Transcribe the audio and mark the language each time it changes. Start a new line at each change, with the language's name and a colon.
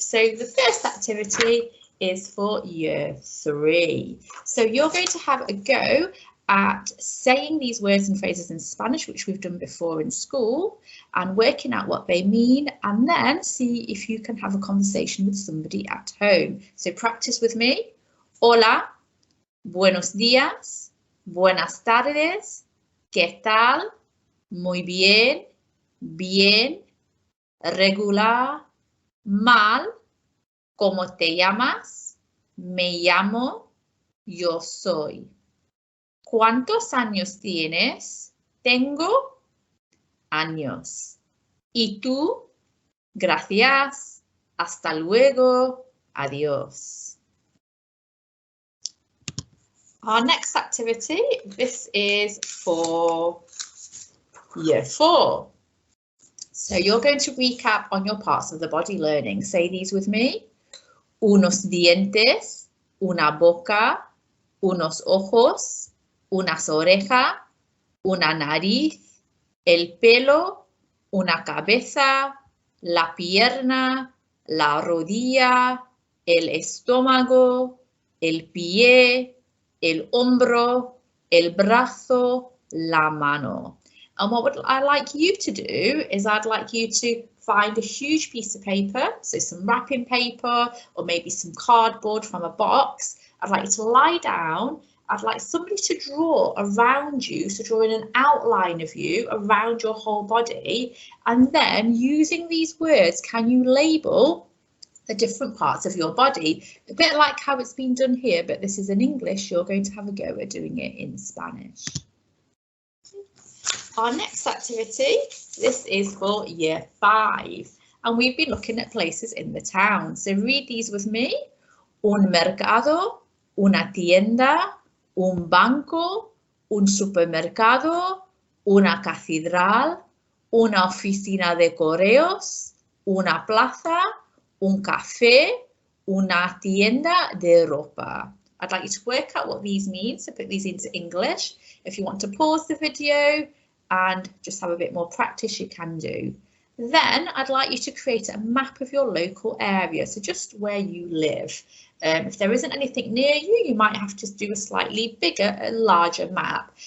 English: So the first activity is for year 3. So you're going to have a go at saying these words and phrases in Spanish, which we've done before in school, and working out what they mean, and then see if you can have a conversation with somebody at home. So practice with me.
Spanish: Hola, buenos días, buenas tardes, ¿qué tal? Muy bien, bien, regular, mal, ¿cómo te llamas? Me llamo, yo soy. ¿Cuántos años tienes? Tengo años. ¿Y tú? Gracias. Hasta luego. Adiós.
English: Our next activity, this is for year 4. So you're going to recap on your parts of the body learning. Say these with me.
Spanish: Unos dientes, una boca, unos ojos, unas orejas, una nariz, el pelo, una cabeza, la pierna, la rodilla, el estómago, el pie, el hombro, el brazo, la mano.
English: And what I'd like you to do is I'd like you to find a huge piece of paper, so some wrapping paper or maybe some cardboard from a box. I'd like you to lie down. I'd like somebody to draw around you, so drawing an outline of you around your whole body, and then using these words, can you label the different parts of your body? A bit like how it's been done here, but this is in English. You're going to have a go at doing it in Spanish. Our next activity, this is for year 5, and we've been looking at places in the town. So read these with me.
Spanish: Un mercado, una tienda, un banco, un supermercado, una catedral, una oficina de correos, una plaza, un café, una tienda de ropa.
English: I'd like you to work out what these mean, so put these into English. If you want to pause the video and just have a bit more practice, you can do. Then I'd like you to create a map of your local area, so just where you live. If there isn't anything near you, you might have to do a slightly bigger and larger map.